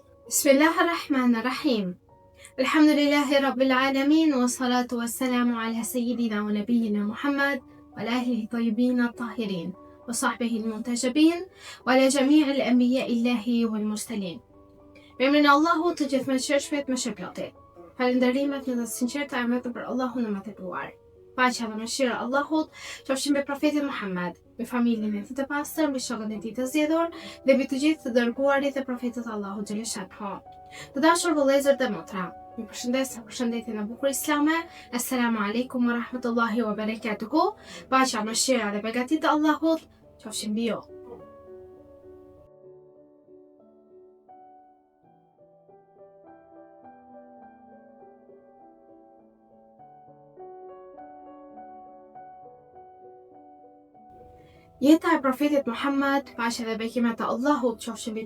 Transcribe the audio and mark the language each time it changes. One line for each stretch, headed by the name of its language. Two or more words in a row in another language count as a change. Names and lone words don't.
Arabic: بسم الله الرحمن الرحيم. الحمد لله رب العالمين، والصلاة والسلام على سيدنا ونبينا محمد وعلى آله الطيبين الطاهرين وصحبه المنتجبين وعلى جميع أنبياء الله والمرسلين.
Albanian: Me emrin e Allahut të gjithëmshirshmit më shpëlotit. Falënderimet në të sinqerta e emrit për Allahun e madhëruar. Paqja dhe mëshira e Allahut qofshin mbi profetin Muhammed, me familjen e tij të pastër, mbi shokët e tij të zgjedhur dhe mbi të gjithë të dërguarit e profetët e Allahut xhaleshatha. Të dashur vëllezër dhe motra, ju përshëndes me përshëndetjen e bukur islame.
Arabic: السلام عليكم ورحمة الله وبركاته.
Albanian: Paqja, mëshira dhe beqatia e Allahut qofshin mbi ju. Jeta e profetit Muhammed, paqja dhe bekimet e Allahut qofshin mbi